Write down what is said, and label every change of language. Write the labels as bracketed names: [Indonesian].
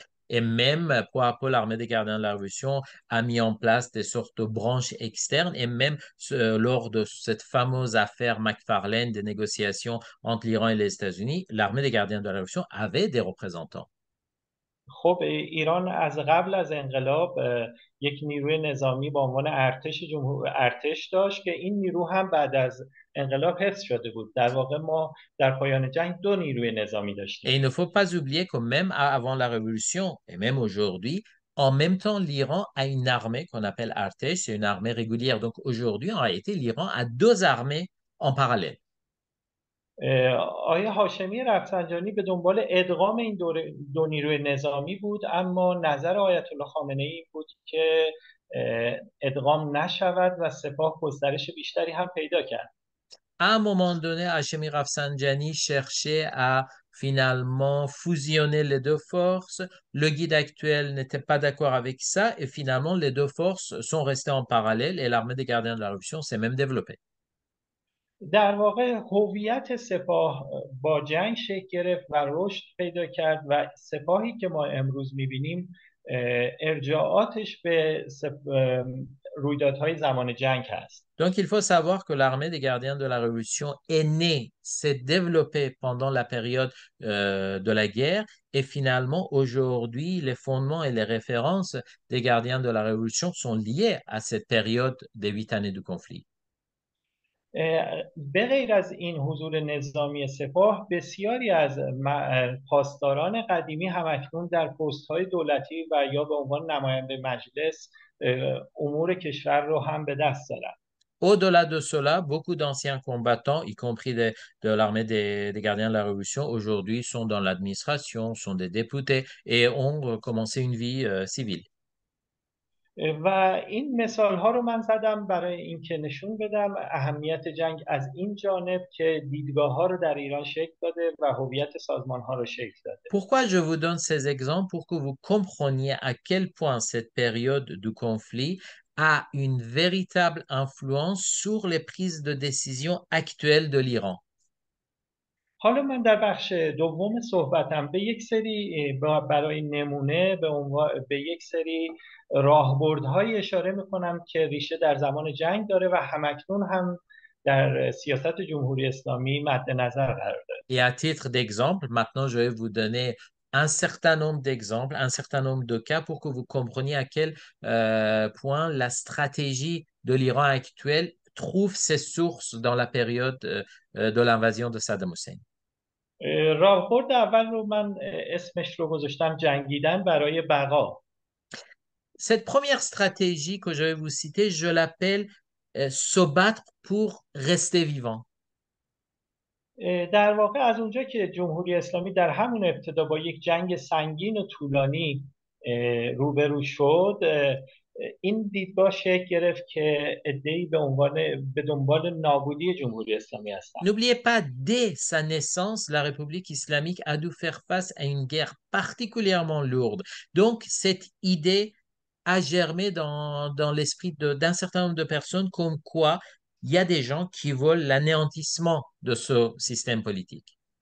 [French] Et même, peu à peu, l'armée des gardiens de la Révolution a mis en place des sortes de branches externes. Et même lors de cette fameuse affaire McFarlane des négociations entre l'Iran et les États-Unis, l'armée des gardiens de la Révolution avait des représentants. [Persian] خب ایران از قبل از انقلاب یک نیروی نظامی با عنوان ارتش داشت که این نیرو هم بعد از انقلاب حفظ شده بود. در واقع ما در پایان جنگ دو نیروی نظامی [French] Et [Persian] داشتیم. [French] il ne faut pas oublier que même avant la Révolution, et même aujourd'hui, en même temps, l'Iran a une armée qu'on appelle Artesh, c'est une armée régulière. Donc aujourd'hui, en réalité, l'Iran a deux armées en parallèle. [Persian] آقای هاشمی رفسنجانی به دنبال ادغام این دو نیروی نظامی بود، اما نظر آیت الله خامنه ای بود که ادغام نشود و سپاه گسترش بیشتری هم پیدا کرد. [French] À un moment donné, Hachemi Rafsanjani cherchait à finalement fusionner les deux forces. Le guide actuel n'était pas d'accord avec ça et finalement, les deux forces sont restées en parallèle et l'armée des gardiens de la Révolution s'est même développée. [Persian] در واقع هویت سپاه با جنگ شکل گرفت و رشد پیدا کرد و سپاهی که ما امروز میبینیم ارجاعاتش به رویدادهای زمان جنگ هست. [French] Donc, il faut savoir que l'armée des gardiens de la Révolution est née, s'est développée pendant la période de la guerre et finalement, aujourd'hui, les fondements et les références des gardiens de la Révolution sont liés à cette période des 8 années du conflit. [Persian] به غیر از این حضور نظامی سپاه بسیاری از پاسداران قدیمی همکنون در پست‌های دولتی و یا به عنوان نماینده مجلس امور کشور رو هم به دست دارند. [French] Au-delà de cela, beaucoup d'anciens combattants, y compris de l'armée des gardiens de la Révolution, aujourd'hui sont dans l'administration, sont des députés et ont commencé une vie civile. [Persian] و این مثال ها رو من زدم برای اینکه نشون بدم اهمیت جنگ از این جانب که دیدگاه ها رو در ایران شکل داده و هویت سازمان ها رو شکل داده. [French] Pourquoi je vous donne ces exemples? Pour que vous compreniez à quel point cette période du conflit a une véritable influence sur les prises de décision actuelles de l'Iran. [Persian] حالا من در بخش دوم صحبتم به یک سری برای نمونه به یک سری راهبردهای اشاره میکنم که ریشه در زمان جنگ داره و همکنون هم در سیاست جمهوری اسلامی مد نظر قرار داره. [French] Et à titre d'exemple, maintenant je vais vous donner un certain nombre d'exemples, un certain nombre de cas pour que vous compreniez à quel point la stratégie de l'Iran actuel trouve ses sources dans la période de l'invasion de Saddam Hussein. [Persian] راهبرد اول رو من اسمش رو گذاشتم جنگیدن برای بقا. [French] Cette première stratégie que je vais vous citer, je l'appelle se battre pour rester vivant. [Persian] در واقع از اونجا که جمهوری اسلامی در همون ابتدا با یک جنگ سنگین و طولانی روبرو شد، این دیدگاه شکل گرفت که عده‌ای به دنبال نابودی جمهوری اسلامی هستند. [French] N'oubliez pas, dès sa naissance, la République islamique a dû faire face à une guerre particulièrement lourde. Donc, cette idée a germé dans l'esprit d'un certain nombre de personnes comme quoi il y a des gens qui veulent l'anéantissement de ce système politique.